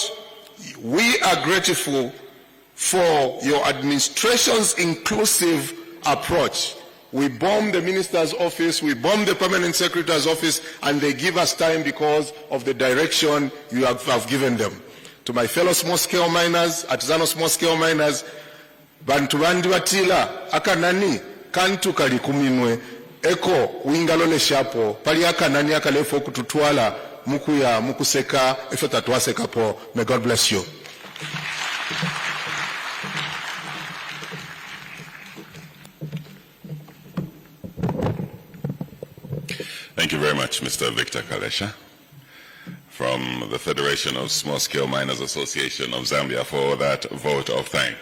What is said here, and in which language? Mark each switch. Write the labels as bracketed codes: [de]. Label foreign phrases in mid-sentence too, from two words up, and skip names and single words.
[en] We are grateful for your administration's inclusive approach. We bomb the minister's office, we bomb the permanent secretary's office, and they give us time because of the direction you have given them. To my fellow small-scale miners, artisanal small-scale miners, [bem] bantu bandi batila akanani kantu kali kuminwe eko wingalole shapo pali akanani akalefu okututwala mukuya mukuseka efe tatwaseka po. [en] May God bless you. Thank you very much, Mr. Victor Kalesha, from the Federation of Small-Scale Miners Association of Zambia, for that vote of thanks.